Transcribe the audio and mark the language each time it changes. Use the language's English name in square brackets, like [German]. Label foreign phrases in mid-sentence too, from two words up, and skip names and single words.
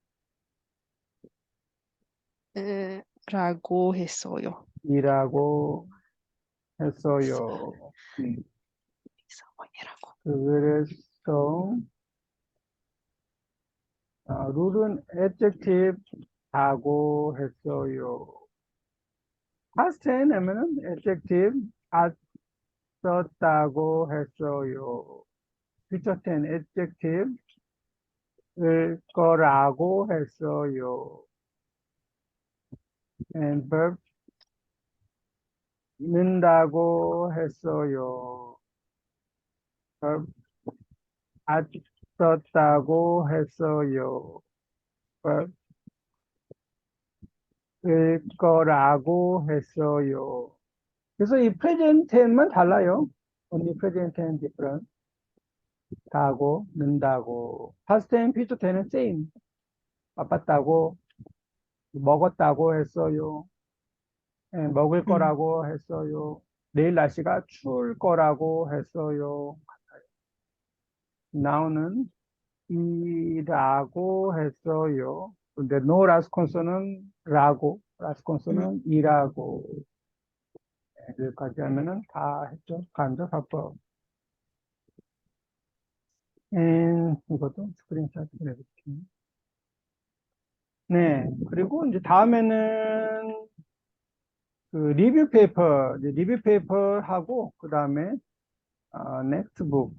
[Korean] 라고 했어요. 이라고 했어요. 회사원이라고. 그래서 룰은 adjective 하고 했어요. [English] past tense [Korean] 하면은 adjective 썼다고 했어요. [English] future tense adjective [Korean] 을 거라고 했어요. [English] and verb [Korean] 는다고 했어요. verb 썼다고 했어요. verb 을 거라고 했어요. 그래서 이 [English] present tense [Korean] 만 달라요. [English] only present tense different. [Korean] 다고, 는다고. [English] past tense, future tense는 same. [Korean] 바빴다고, 먹었다고 했어요. 먹을 거라고 했어요. 내일 날씨가 추울 거라고 했어요. now는 이라고 했어요. 근데 [English] no last conso [Korean] 는 라고, [English] last conso [Korean] 는 이라고. 여기까지 하면은 다 했죠. 간접화법. 이것도 스크린샷 해볼게요. 네. 그리고 이제 다음에는 그 [English] review paper, [Korean] 이제 [English] review paper [Korean] 하고, 그 다음에, [English] next book.